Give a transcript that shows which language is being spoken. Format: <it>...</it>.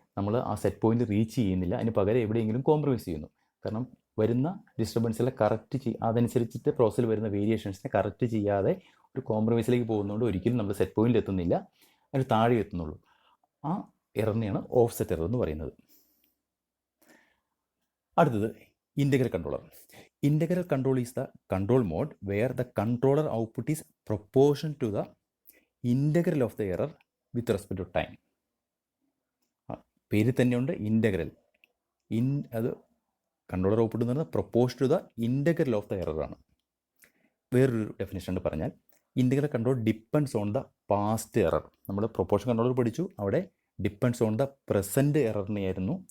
<ml>നമ്മൾ ആ set point reach ചെയ്യുന്നില്ല, അതിന് പകരം എവിടെയെങ്കിലും കോംപ്രമൈസ് ചെയ്യുന്നു. കാരണം വരുന്ന ഡിസ്റ്റർബൻസിലെ കറക്റ്റ് അതനുസരിച്ചിട്ട് പ്രോസസ്സിൽ വരുന്ന വേരിയേഷൻസിനെ കറക്റ്റ് ചെയ്യാതെ ഒരു കോംപ്രമൈസിലേക്ക് പോകുന്നതുകൊണ്ട് ഒരിക്കലും നമ്മൾ സെറ്റ് പോയിന്റിൽ എത്തുന്നില്ല, അതിന് താഴെ എത്തുന്നുള്ളൂ. ആ എററിനെയാണ് ഓഫ്സെറ്റ് എറർ എന്ന് പറയുന്നത്. അടുത്തത് integral controller.</ml> <en>Integral control is the control mode where the controller output is proportional to the integral of the error with respect to time.</en> <ml>പേരിൽ തന്നെയുണ്ട് ഇൻ്റഗ്രൽ. അത് കൺട്രോളർ ഔട്ട്പുട്ട് എന്ന് പറഞ്ഞാൽ</ml> <en>proportion to the integral of the error</en> <ml>ആണ്. വേറൊരു definition പറഞ്ഞാൽ</ml> <en>Integral control depends on the past error.</en> <ml>നമ്മൾ proportion controller പഠിച്ചു, അവിടെ</ml> <en>depends on the present</en> <ml>എററിനെയായിരുന്നു.</ml>